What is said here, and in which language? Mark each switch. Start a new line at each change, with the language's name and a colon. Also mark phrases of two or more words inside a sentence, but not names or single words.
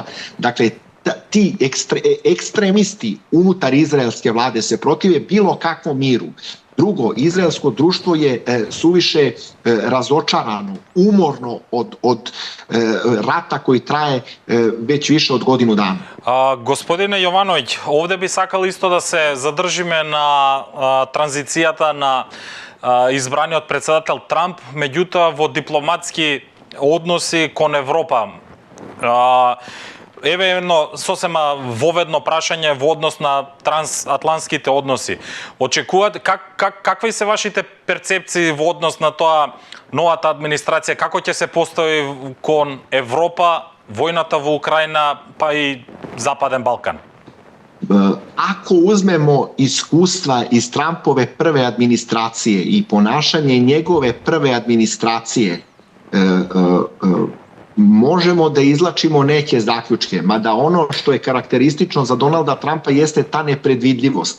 Serbian: Dakle, ti ekstremisti unutar izraelske vlade se protive bilo kakvom miru. Drugo, izraelsko društvo je suviše razočarano, umorno od rata koji traje već više od godinu dana.
Macedonian: Господине Јовановиќ, овде би сакал исто да се задржиме на транзицијата на избраниот председател Трамп, меѓутоа во дипломатски односи кон Европа. Еве едно сосема воведно прашање во однос на трансатлантските односи. Очекувате какви се вашите перцепции во однос на тоа новата администрација, како ќе се постави кон Европа, војната во Украина, па и Западен Балкан?
Serbian: Ako uzmemo iskustva iz Trumpove prve administracije i ponašanje njegove prve administracije, možemo da izlačimo neke zaključke, mada ono što je karakteristično za Donalda Trumpa jeste ta nepredvidljivost.